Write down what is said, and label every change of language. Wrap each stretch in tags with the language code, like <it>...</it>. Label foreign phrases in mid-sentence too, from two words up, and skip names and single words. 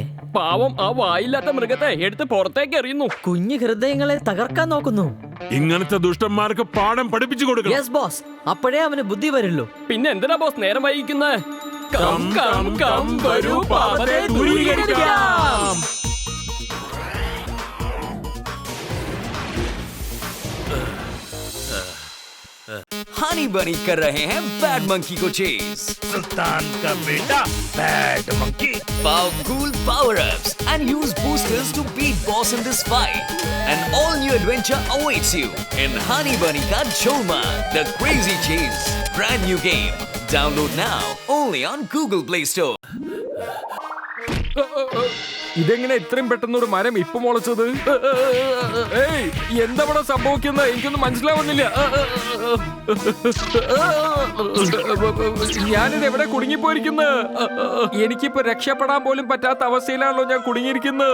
<ml>പാവം, ആ വായില്ലാത്ത മൃഗത്തെ എടുത്ത് പുറത്തേക്ക് എറിയുന്നു. കുഞ്ഞു ഹൃദയങ്ങളെ തകർക്കാൻ നോക്കുന്നു. ഇങ്ങനത്തെ ദുഷ്ടന്മാർക്ക് പാഠം പഠിപ്പിച്ചു കൊടുക്കണം.</ml> <en>yes boss,</en> <ml>അപ്പോഴേ അവന് ബുദ്ധി വരുള്ളൂ. പിന്നെ എന്തിനാ ബോസ് നേരം വൈകിക്കുന്നത്?</ml> <en>come come come</en> <ml>വരൂ പാപത്തെ ദൂരീകരിക്കാം.</ml> <hi>हनी बनी कर रहे हैं बैड मंकी को चेस. सुल्तान का बेटा बैड मंकी.</hi> <en>Powerful power-ups and use boosters to beat boss in this fight. An all-new adventure awaits you in Honey Bunny Ka Choma, The Crazy Chase. Brand new game. Download now only on Google Play Store.</en> <ml>ഇതെങ്ങനെ ഇത്രയും പെട്ടെന്ന് ഒരു മരം ഇപ്പൊ മുളച്ചത്? ഏയ്, എന്താ ഇവിടെ സംഭവിക്കുന്നത്? എനിക്കൊന്നും മനസ്സിലാവുന്നില്ല. ഞാനിത് എവിടെ കുടുങ്ങിപ്പോയിരിക്കുന്നത്? എനിക്കിപ്പോ രക്ഷപ്പെടാൻ പോലും പറ്റാത്ത അവസ്ഥയിലാണല്ലോ ഞാൻ കുടുങ്ങിയിരിക്കുന്നത്.</ml>